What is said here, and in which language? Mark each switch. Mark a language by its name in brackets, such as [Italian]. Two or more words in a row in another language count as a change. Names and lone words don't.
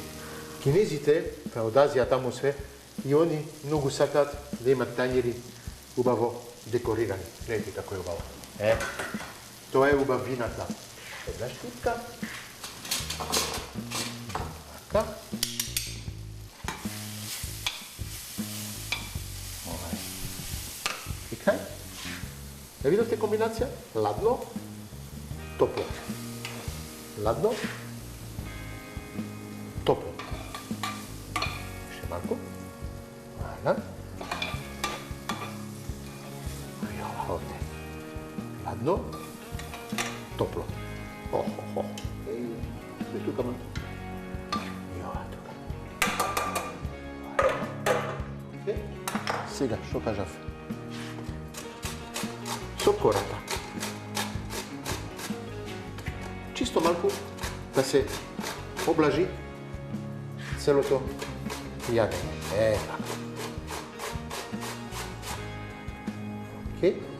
[Macedonian] Кинезите, од Азија таму све, и они многу сакаат да имат тањери убаво декорирани. Гледайте како е убаво. Тоа е убавината. Една штипка. Така. Ја видите комбинација? Ладно, топло. Ладно, топло. Ше малко. Voilà. И ова овдје. Ладно, топло. Све тука мало. И ова тука. Сега, што кажав? Со кората. Чисто малку да се облажи целото јадење. Така. Океј.